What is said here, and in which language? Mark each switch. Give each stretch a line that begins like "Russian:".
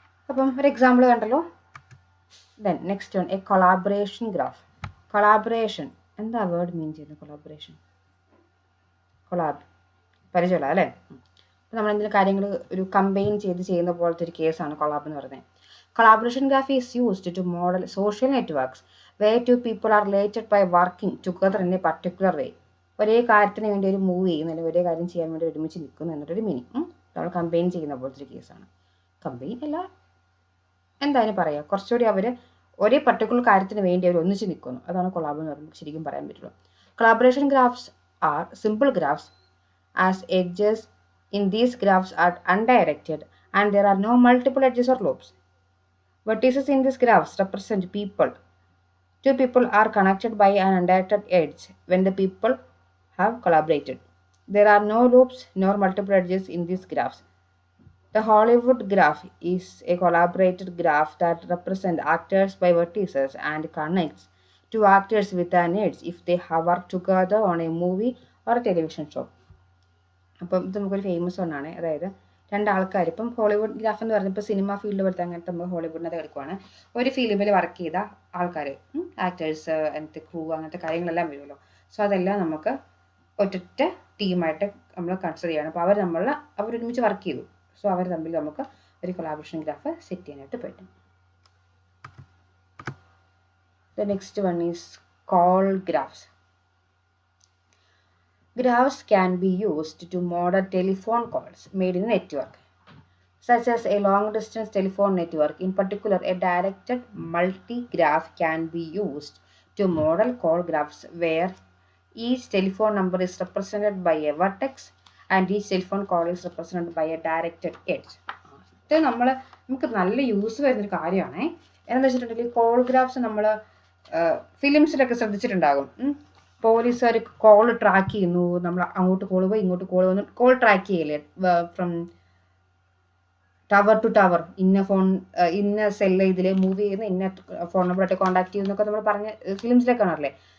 Malayalam: അപ്പം ഒരു എക്സാമ്പിൾ കണ്ടല്ലോ.
English: Then next one, a collaboration graph.
Malayalam: Collaboration എന്താ വേർഡ് മീൻ ചെയ്യുന്നത്? കൊളാബറേഷൻ, കൊളാബ്, പരിചയമുള്ള അല്ലേ? അപ്പോൾ നമ്മളെന്തെങ്കിലും കാര്യങ്ങൾ ഒരു കമ്പൈൻ ചെയ്യുന്ന പോലത്തെ ഒരു കേസാണ് കൊളാബ് എന്ന് പറയുന്നത്.
English: Collaboration graph is used to model social networks where two people are related by working together in a particular way.
Malayalam: ഒരേ കാര്യത്തിന് വേണ്ടി ഒരു മൂവ് ചെയ്യുന്നു, അല്ലെങ്കിൽ ഒരേ കാര്യം ചെയ്യാൻ വേണ്ടി ഒരുമിച്ച് നിൽക്കുന്നു എന്നൊരു മീനിങ്. നമ്മൾ കമ്പൈൻ ചെയ്യുന്ന പോലത്തെ ഒരു കേസാണ്. കമ്പൈൻ അല്ല, എന്തായാലും പറയാം, കുറച്ചുകൂടി അവർ ഒരേ പർട്ടിക്കുലർ കാര്യത്തിന് വേണ്ടി അവർ ഒന്നിച്ച് നിൽക്കുന്നു. അതാണ് കൊളാബ് എന്ന് പറയുമ്പോൾ ശരിക്കും പറയാൻ പറ്റുള്ളൂ.
English: Collaboration graphs are simple graphs as edges in these graphs are undirected and there are no multiple edges or loops. Vertices in these graphs represent people. Two people are connected by an undirected edge when the people have collaborated. There are no loops nor multiple edges in these graphs. The Hollywood graph is a collaborated graph that represents actors by vertices and connects two actors with an edge if they have worked together on a movie or a television show.
Malayalam: അപ്പം ഇത് നമുക്കൊരു famous ഒന്നാണ്. അതായത് രണ്ടാൾക്കാർ, ഇപ്പം Hollywood graph എന്ന് പറഞ്ഞപ്പോൾ cinema field പോലത്തെ അങ്ങനത്തെ നമ്മൾ ഹോളിവുഡിനകത്ത് എടുക്കുവാണ്. ഒരു ഫിലിമിൽ വർക്ക് ചെയ്ത ആൾക്കാർ, ആക്ടേഴ്സ്, അങ്ങനത്തെ ക്രൂ, അങ്ങനത്തെ കാര്യങ്ങളെല്ലാം വരുമല്ലോ. സോ അതെല്ലാം നമുക്ക് ഒറ്റ ടീമായിട്ട് നമ്മൾ കൺസിഡർ ചെയ്യണം. അപ്പോൾ അവരൊരുമിച്ച് വർക്ക് ചെയ്തു. സോ അവർ തമ്മിൽ നമുക്ക് ഒരു കൊളാബറേഷൻ ഗ്രാഫ് സെറ്റ് ചെയ്യാനായിട്ട് പറ്റും.
English: The next one is call graphs. Graphs can be used to model telephone calls made in a network, such as a long-distance telephone network. In particular, a directed multi-graph can be used to model call graphs where each telephone number is represented by a vertex and each telephone call is represented by a directed edge.
Malayalam: ഇത് നമുക്ക് നല്ല use വരുന്നൊരു കാര്യമാണ്. എന്താണെന്ന് വെച്ചിട്ടുണ്ടെങ്കിൽ call graphs നമ്മൾ ഫിലിംസിലൊക്കെ ശ്രദ്ധിച്ചിട്ടുണ്ടാകും. പോലീസുകാർ call track ചെയ്യുന്നു, നമ്മൾ അങ്ങോട്ട് കോൾ പോയി ഇങ്ങോട്ട് കോൾ വന്നു, കോൾ ട്രാക്ക് ചെയ്യില്ലേ,
English: from tower to tower,
Malayalam: ഇന്ന സെല്ല് ഇതിൽ മൂവ് ചെയ്യുന്ന ഇന്ന ഫോൺ നമ്പറായിട്ട് കോൺടാക്ട് ചെയ്യുന്നൊക്കെ നമ്മൾ പറഞ്ഞ ഫിലിംസിലൊക്കെ കാണാറില്ലേ.